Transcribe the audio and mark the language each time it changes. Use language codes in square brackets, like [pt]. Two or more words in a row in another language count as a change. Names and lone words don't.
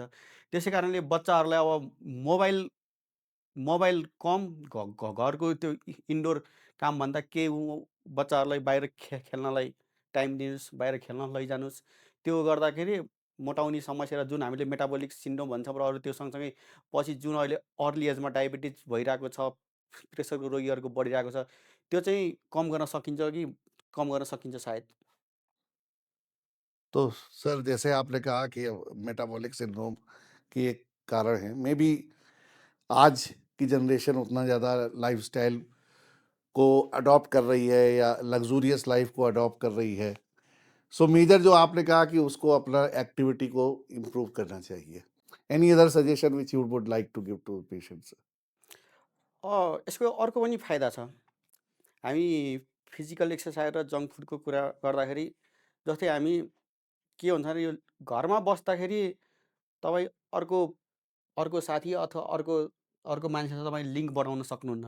[ne] त्यसै कारणले बच्चाहरूलाई अब मोबाइल मोबाइल कम, घरको त्यो इन्डोर कामभन्दा केही बच्चाहरूलाई बाहिर खेल्नलाई टाइम दिनुहोस्, बाहिर खेल्न लैजानुहोस्। त्यो गर्दाखेरि मोटाउने समस्या र जुन हामीले [en] metabolic syndrome [ne] भन्छ र अरू त्यो सँगसँगै पछि जुन अहिले अर्ली एजमा डायबिटिज भइरहेको छ, प्रेसरको रोगीहरूको बढिरहेको छ, त्यो चाहिँ कम गर्न सकिन्छ कि कम गर्न सकिन्छ सायद? [hi] तो सर जैसे आपने कहा कि [en] metabolic syndrome [hi] की एक कारण है, मे बी आज की जनरेशन उतना ज़्यादा लाइफस्टाइल को अडॉप्ट कर रही है या [en] luxurious life [hi] को अडॉप्ट कर रही है। सो मेजर जो आपने कहा कि उसको अपना एक्टिविटी को इम्प्रूव करना चाहिए। [en] Any other suggestion which you would like to give to patients? [ne] यसको अर्को पनि फाइदा छ। हामी [en] physical exercise [ne] र जङ्क फुडको कुरा गर्दाखेरि जस्तै हामी के हुन्छ भने यो घरमा बस्दाखेरि तपाईँ अर्को अर्को साथी अथवा अर्को अर्को मान्छेसँग तपाईँ लिङ्क बनाउन सक्नुहुन्न।